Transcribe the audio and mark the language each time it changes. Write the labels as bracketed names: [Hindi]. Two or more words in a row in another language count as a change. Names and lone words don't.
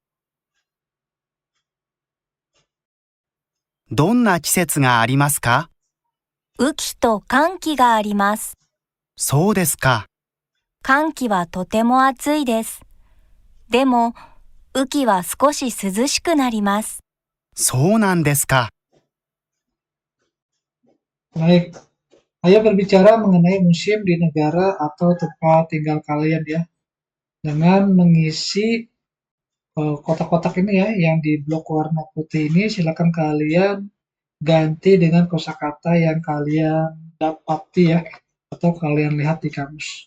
[Japanese] どんな季節がありますか？雨季と乾季があります。そうですか。乾季はとても暑いです。でも、雨季は少し涼しくなります。そうなんですか。 [Indonesian] Baik, ayo berbicara mengenai musim di negara atau tempat tinggal kalian ya. Dengan mengisi kotak-kotak ini ya, yang di blok warna putih ini, silakan kalian ganti dengan kosakata yang kalian dapati ya, atau kalian lihat di kamus.